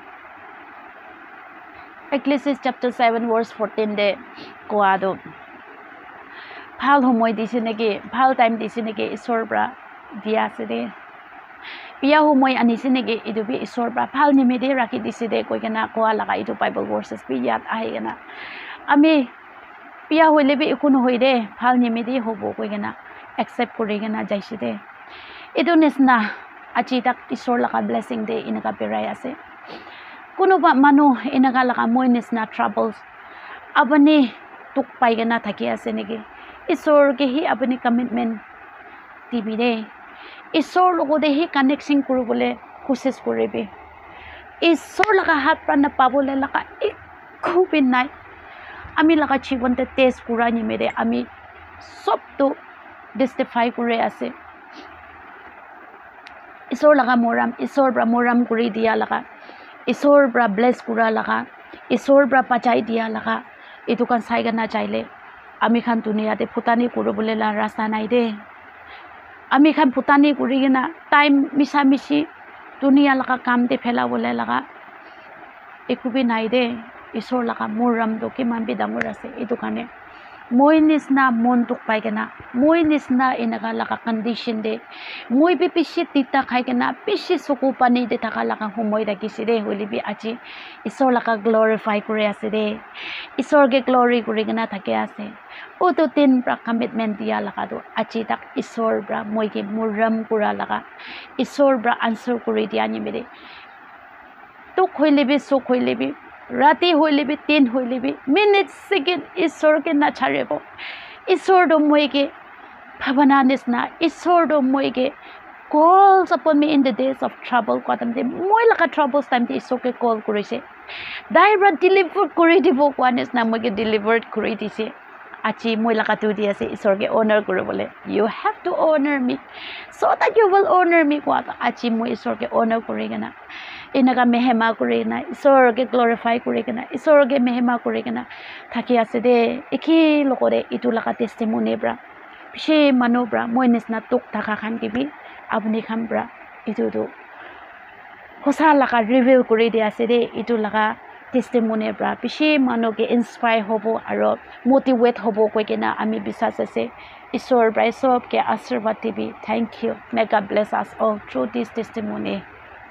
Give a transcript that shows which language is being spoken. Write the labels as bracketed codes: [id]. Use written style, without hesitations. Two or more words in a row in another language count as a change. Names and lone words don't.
[nag] Ecclesiastes chapter 7 verse 14 de koado phal humoi disine ge phal time disine ge isor bra dia ase de biya humoi anisine ge idu bi isor bra phal ni mede rakhi diside koi kana koa laga itu [en] bible verses [nag] bi yat ahi gana ami biya hoile bi ikun hoide phal ni mede hobo koi kana accept kori gana jaiside itu nisna achi tak isor laka blessing de inaka berai ase kuno ba manu inaka laka moi nisna troubles abani tuk pai gana thaki ase negi isor ke hi abani commitment tibi de isor logo de hi connection kurubole koshish koribe isor laka hat pran pabole laka ekho bin nai ami laka jibon te test kura ni mere ami sob to justify kore ase isor laga moram isor bra moram kuri dia laga isor bra bless kura laga isor bra pachai dia laga itu kan sai gana chaile ami khan dunia te phutani kurubole la rasta nai de ami khan phutani kuri gina time misa misi dunia laga kam te phela bole laga ekubi nai de isor laga moram do ke man bi dangor ase itu kane moi nisna mon tuk pai gana moi nisna inaga laka condition de moi bi pishi tita khai gana pishi suku pani de thaka laka humoi da kiside holi bi achi isor laka glorify kore ase de isor ge glory kore gana thake ase o to tin pra commitment dia laka do achi tak isor bra moi ge muram kura laka isor bra answer kore dia ni mere to khoile bi so khoile bi Rati hoile bi 3 hoile bi [en] minute second [nag] isor ke na charebo isor do moi ke bhavana nisna isor do moi ke [en] calls upon me in the days of trouble [nag] kodam de moi laka troubles time de isor ke call korise daira deliver kori dibo kwanes na moi ke delivered kori dise achi moi laka tu dia se isor ke honor korobole [en] you have to honor me so that you will honor me [nag] kwa achi moi isor ke honor korigena inaga mehema kurina isor ke glorify kurigena isor ke mehema kurigena thaki ase de ekhi lokore itu laka testimony bra bishi manu bra moi nisna tuk thaka khan kibi apni kham bra itu do hosa laka reveal kuri de ase de itu laka testimony pra bishi manu ke inspire hobo aro motivate hobo koi kena ami bisas ase isor brai sob ke ashirwad dibi [en] thank you may God bless us all through this testimony